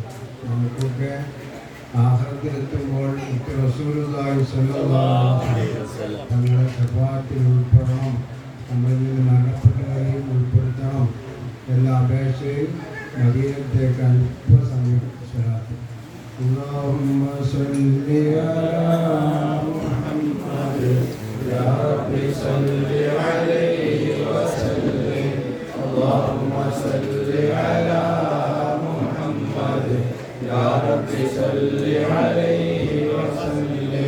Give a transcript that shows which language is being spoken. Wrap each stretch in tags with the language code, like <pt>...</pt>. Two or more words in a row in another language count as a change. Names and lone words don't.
<ml>നമുക്കൊക്കെ ആഖിറത്തിലെത്തുമ്പോൾ റസൂലുള്ളാഹി</ml> <ar>صلى الله عليه وسلم</ar> <ml>തങ്ങളുടെ ശഫാഅത്തിൽ ഉൾപ്പെടണം, നമ്മളിൽ നിന്ന് മരണപ്പെട്ടവരെയും ഉൾപ്പെടുത്തണം എന്ന അപേക്ഷയിൽ മദീനത്തേക്ക് അല്പസമയം സ്വലാത്ത്.</ml> <ar>اللهم صل على محمد يا رب صل عليه وسلم. اللهم صل على محمد يا رب صل عليه وسلم.</ar>